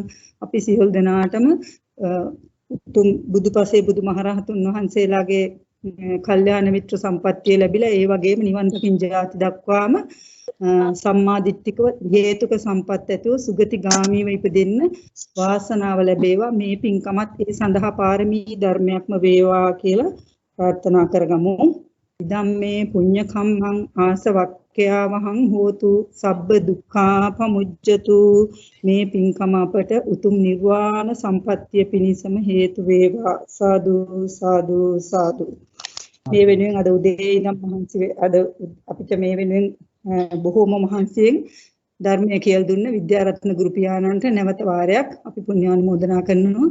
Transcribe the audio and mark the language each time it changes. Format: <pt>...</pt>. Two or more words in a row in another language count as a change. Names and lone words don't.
<si>අපි සියලු දෙනාටම උතුම් බුදුපසේ බුදුමහරහතුන් වහන්සේලාගේ කල්යාණ මිත්‍ර සම්පත්තිය ලැබිලා ඒ වගේම නිවන් දකින් ජාති දක්වාම සම්මාදිට්ඨිකව හේතුක සම්පත් ඇතුව සුගතිගාමීව ඉපදෙන්න වාසනාව ලැබේවා. මේ පින්කමත් ඒ සඳහා පාරමී ධර්මයක්ම වේවා කියලා ප්‍රාර්ථනා කරගමු.</si> <pi>ඉදම්මේ පුඤ්ඤ කම්මං ආසවක්ඛ්‍යාවහං හෝතු සබ්බ දුක්ඛා පමුජ්ජතු.</pi> <si>මේ පින්කම අපට උතුම් නිර්වාණ සම්පත්තිය පිණිසම හේතු වේවා. සාදු සාදු සාදු. මේ වෙනුවෙන් අද උදේ ඉඳන් මහන්සි අද අපිට මේ වෙනුවෙන් බොහෝම මහන්සියෙන් ධර්මය කියලා දුන්න විද්‍යාරත්න ගුරු පියාණන්ට නැවත වාරයක් අපි පුණ්‍යානුමෝදනා කරනවා.</si>